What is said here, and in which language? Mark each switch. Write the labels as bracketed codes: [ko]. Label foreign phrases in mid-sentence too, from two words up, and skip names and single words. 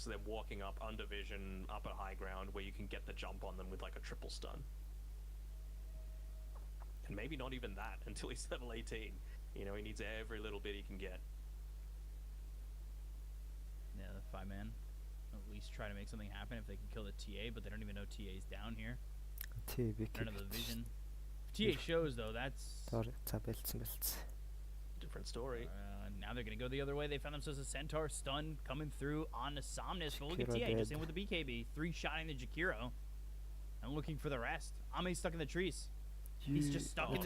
[en] Them walking up under vision, up at high ground, where you can get the jump on them with, like, a triple stun. And maybe not even that until he's level 18. You know, he needs every little bit he can get. Yeah, the 5-man. At least try to make something happen if they can kill the TA, but they don't even know TA's down here. [mn] Тий би [en] I don't know the vision. TA shows though, that's [mn] За бэлдсэн. [en] Different story. now they're gonna go the other way. They found themselves a Centaur stun coming through on the Somnus. But look at Jakiro TA just dead. in with the BKB, 3-shotting the Jakiro, and looking for the rest. Ame's stuck in the trees. He's just stuck in this